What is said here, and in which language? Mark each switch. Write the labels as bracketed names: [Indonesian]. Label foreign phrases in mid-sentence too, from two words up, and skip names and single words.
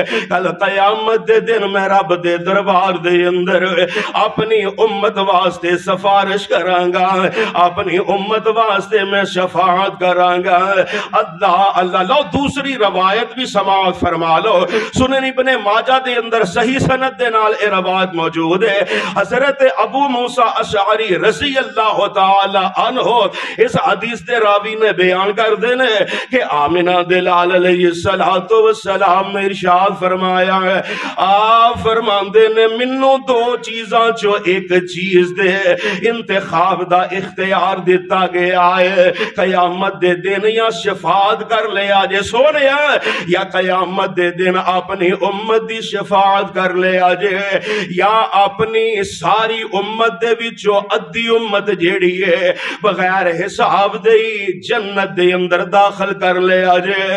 [Punjabi] کل قیامت دے دن میں رب دے دربار دے اندر اپنی امت واسطے سفارش کرانگا، اپنی امت واسطے میں شفاعت کرانگا۔ اللہ اللہ لو دوسری روایت بھی سماعت فرما لو، سنن ابن ماجہ ماجہ دے اندر صحیح سند دے نال اے روایت موجود ہے. حضرت ابو موسیٰ اشعری [Arabic] رضي الله تعالى عنه [Punjabi] اس حدیث دے راوی نے بیان کر دینے کہ آمنہ دے لال [Arabic] عليه الصلاة والسلام [Punjabi] نے ارشاد فرمایا ہے, آپ فرماندے نے مینوں دو چیزاں چوں اک چیز دے انتخاب دا اختیار دتا گیا ہے، قیامت دے دن یا شفاعت کر لیا جے سونے یا قیامت دے دن اپنی امت دی شفاعت کر لیا جے یا اپنی ساری امت دے وچوں ادھی امت جیہڑی ہے بغیر حساب دے جنت دے اندر داخل کر لیا جے.